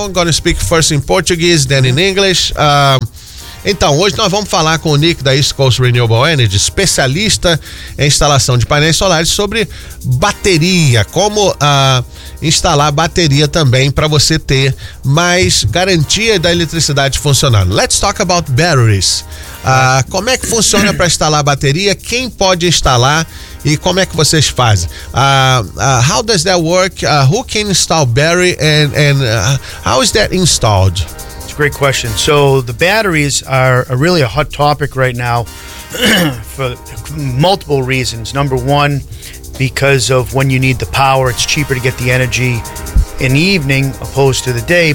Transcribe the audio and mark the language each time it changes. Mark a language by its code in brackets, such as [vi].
[en] I'm going to speak first in Portuguese, then in English. [pt] Então, hoje nós vamos falar com o Nick da East Coast Renewable Energy, especialista em instalação de painéis solares, sobre bateria, como instalar bateria também para você ter mais garantia da eletricidade funcionando. [en] Let's talk about batteries. [pt] Como é que funciona para instalar bateria? Quem pode instalar e como é que vocês fazem? [en] How does that work? Who can install battery and how is that installed? Great question. So the batteries are really a hot topic right now for multiple reasons. Number one, because of when you need the power, it's cheaper to get the energy in the evening opposed to the day.